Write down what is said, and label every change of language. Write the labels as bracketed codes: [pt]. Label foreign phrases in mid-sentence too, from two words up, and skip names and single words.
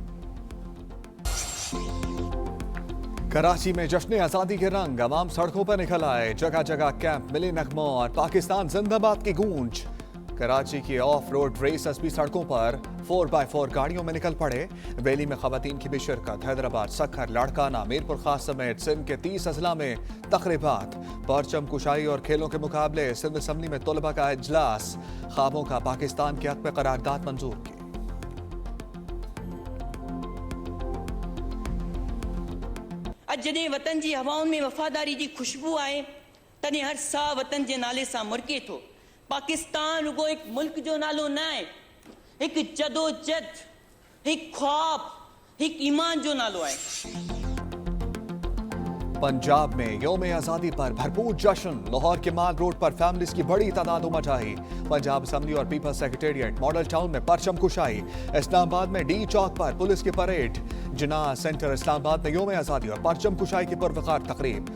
[ur] کراچی میں جشن آزادی کے رنگ، عوام سڑکوں پر نکل آئے. جگہ جگہ کیمپ، ملی نغموں اور پاکستان زندہ باد کی گونج. کراچی کی [en] off road racers [ur] بھی سڑکوں پر 4x4 گاڑیوں میں نکل پڑے. ریلی میں خواتین کی بھی شرکت. حیدرآباد، سکھر، لاڑکانہ، میرپور خاص سمیت سندھ کے 30 اضلاع میں تقریبات. پرچم کشائی اور کھیلوں کے مقابلے۔ سندھ اسمبلی میں طلبہ کا اجلاس. خوابوں کا پاکستان کے حق میں قرارداد منظور کی. [sd] जॾहिं वतन जी हवाउनि में वफ़ादारी जी खुशबू आहे तॾहिं हर साह वतन जे नाले सां मुड़के थो। पाकिस्तान रुगो हिकु मुल्क जो नालो न आहे, हिकु जदोजहद, हिकु ख्वाब, हिकु ईमान जो नालो आहे। [ur] پنجاب میں یوم آزادی پر بھرپور جشن. لاہور کے مال روڈ پر فیملیز کی بڑی تعداد امڈ آئی۔ پنجاب اسمبلی اور پیپلز سیکرٹریٹ، ماڈل ٹاؤن میں پرچم کشائی. اسلام آباد میں ڈی چوک پر پولیس کی پریڈ۔ جناح سینٹر اسلام آباد میں یوم آزادی اور پرچم کشائی کی پروقار تقریب.